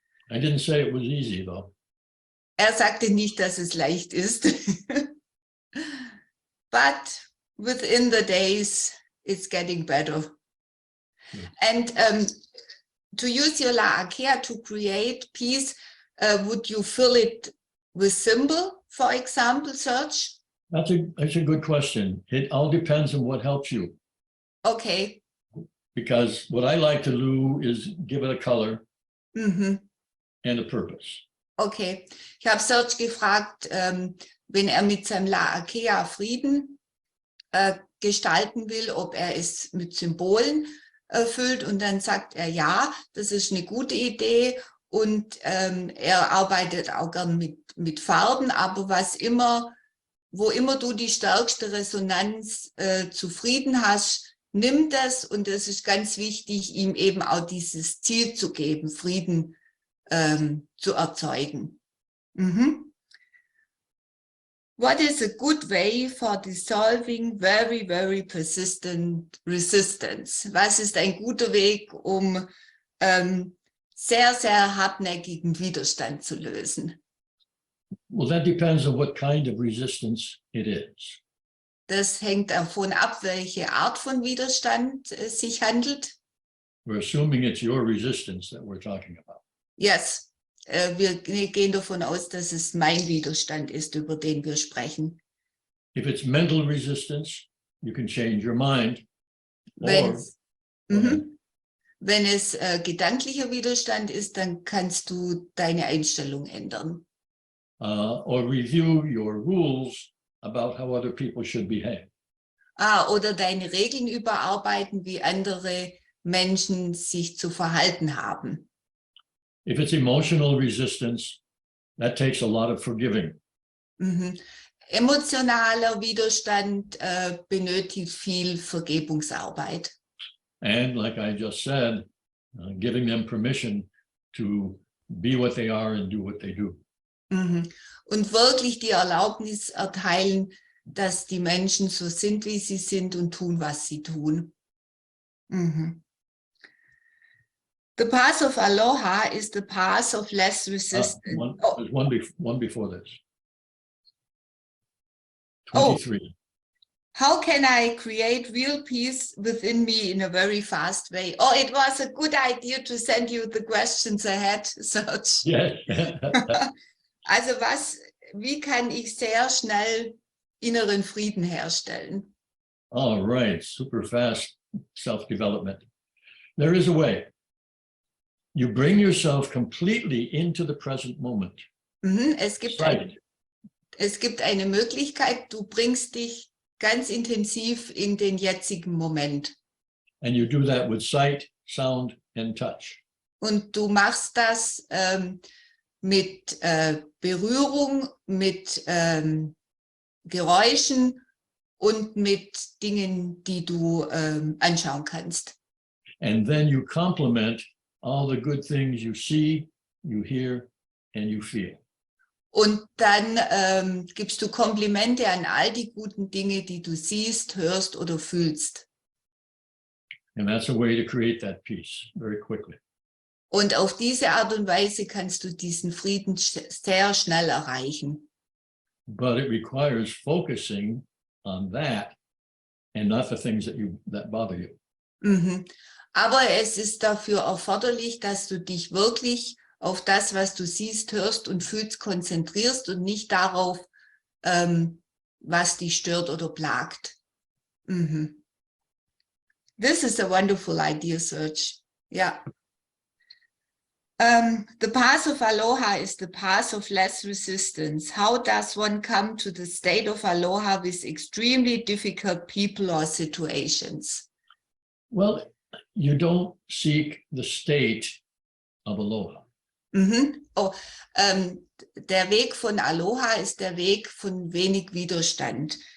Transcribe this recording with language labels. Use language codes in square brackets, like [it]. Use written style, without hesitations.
[en] I didn't say it was easy, though. [de] Er sagte nicht, dass es leicht ist. [en] But within the days, it's getting better. And to use your La'akea to create peace, would you fill it with symbol, for example, Serge? That's a good question. It all depends on what helps you. Okay. Because what I like to do is give it a color and a purpose. Okay. [de] Ich habe Serge gefragt, wenn er mit seinem La'akea Frieden gestalten will, ob er es mit Symbolen erfüllt, und dann sagt er, ja, das ist eine gute Idee, und er arbeitet auch gern mit Farben, aber wo immer du die stärkste Resonanz zu Frieden hast, nimm das, und es ist ganz wichtig, ihm eben auch dieses Ziel zu geben, Frieden zu erzeugen. [en] What is a good way for dissolving very, very persistent resistance? [de] Was ist ein guter Weg, um sehr, sehr hartnäckigen Widerstand zu lösen? [en] Well, that depends on what kind of resistance it is. [de] Das hängt davon ab, welche Art von Widerstand es sich handelt. [en] We're assuming it's your resistance that we're talking about. [de] Yes, wir gehen davon aus, dass es mein Widerstand ist, über den wir sprechen. [en] If it's mental resistance, you can change your mind. [de] Wenn [en] Or, [de] es gedanklicher Widerstand ist, dann kannst du deine Einstellung ändern. [en] or review your rules about how other people should behave. [de] Oder deine Regeln überarbeiten, wie andere Menschen sich zu verhalten haben. [en] If it's emotional resistance, that takes a lot of forgiving. [de] Emotionaler Widerstand benötigt viel Vergebungsarbeit. [en] And like I just said, giving them permission to be what they are and do what they do. [de] Und wirklich die Erlaubnis erteilen, dass die Menschen so sind, wie sie sind und tun, was sie tun. [en] The path of Aloha is the path of less resistance. There's one before this. 23. How can I create real peace within me in a very fast way? Oh, it was a good idea to send you the questions ahead, Serge. Yes. [de] Also wie kann ich sehr schnell inneren Frieden herstellen? [en] All right, super fast self-development. There is a way. You bring yourself completely into the present moment. [de] Es gibt eine Möglichkeit, du bringst dich ganz intensiv in den jetzigen Moment. [en] And you do that with sight, sound, and touch. [de] Und du machst das mit Berührung, mit Geräuschen und mit Dingen, die du anschauen kannst. [en] And then you complement all the good things you see, you hear, and you feel. [de] Und dann gibst du Komplimente an all die guten Dinge, die du siehst, hörst oder fühlst. [en] And that's a way to create that peace very quickly. [de] Und auf diese Art und Weise kannst du diesen Frieden sehr schnell erreichen. [en] But it requires focusing on that and not the things that bother you. [de] Aber es ist dafür erforderlich, dass du dich wirklich auf das, was du siehst, hörst und fühlst, konzentrierst und nicht darauf, was dich stört oder plagt. [en] This is a wonderful idea, Serge. Yeah. The path of Aloha is the path of less resistance. How does one come to the state of Aloha with extremely difficult people or situations? Well, you don't seek the state of Aloha. [de] Der Weg von Aloha ist der Weg von wenig Widerstand.